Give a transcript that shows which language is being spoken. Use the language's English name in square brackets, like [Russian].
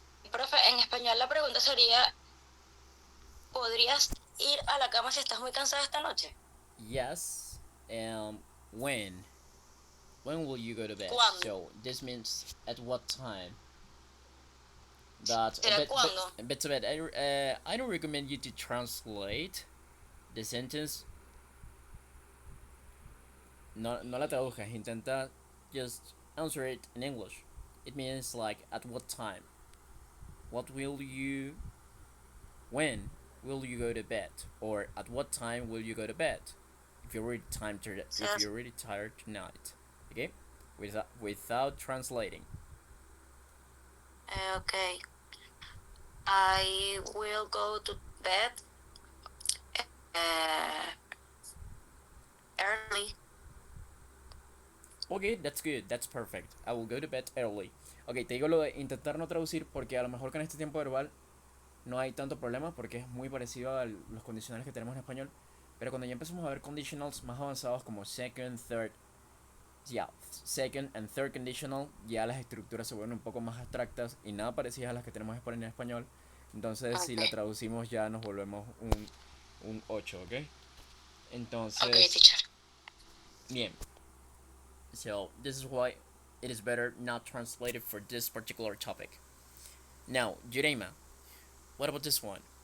[Spanish] Profe, en español la pregunta sería, ¿podrías ir a la cama si estás muy cansada esta noche? [English] Yes. When? When will you go to bed? [Spanish] ¿Cuándo? [English] So this means at what time? But [Spanish] ¿Cuándo? [English] Betsabeth, I don't recommend you to translate the sentence. [Spanish] No la traduzcas. Intenta [English] just answer it in English. It means like at what time. What will you? When will you go to bed? Or at what time will you go to bed? If you're really tired tonight, okay, without translating. Okay. I will go to bed early. Okay, that's good, that's perfect. I will go to bed early. [Spanish] Ok, te digo lo de intentar no traducir porque a lo mejor con este tiempo verbal no hay tanto problema porque es muy parecido a los condicionales que tenemos en español. Pero cuando ya empezamos a ver conditionals más avanzados como [English] second, third, second and third conditional, [Spanish] ya las estructuras se vuelven un poco más abstractas y nada parecidas a las que tenemos en español. Entonces, si la traducimos ya nos volvemos un 8, ¿ok? Entonces, [English] Okay, teacher. [Spanish] bien. [English] So, this is why it is better not translated for this particular topic. Now, Jureima, what about this one?